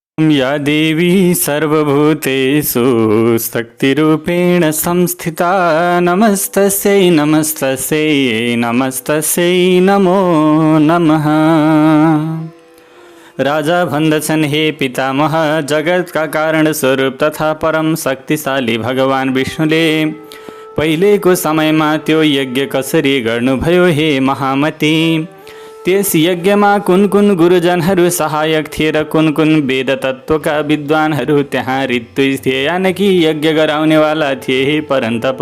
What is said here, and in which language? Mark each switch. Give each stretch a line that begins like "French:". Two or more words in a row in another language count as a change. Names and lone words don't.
Sanskrit: या देवी सर्वभूतेषु शक्तिरूपेण संस्थिता नमस्तस्यै नमस्तस्यै नमस्तस्यै नमो नमः।
Nepali: राजा भन्दछन् हे पितामह, जगतका कारण स्वरूप तथा परम शक्तिशाली भगवान विष्णुले पहिलेको समयमा त्यो यज्ञ कसरी गर्नुभयो हे महामती। त्यस यज्ञमा कुन कुन गुरुजनहरू सहायक थिए र कुन कुन वेद तत्त्वका विद्वानहरू त्यहाँ ऋत्विज थिए, यानकि यज्ञ गराउनेवाला थिए हे परन्तप।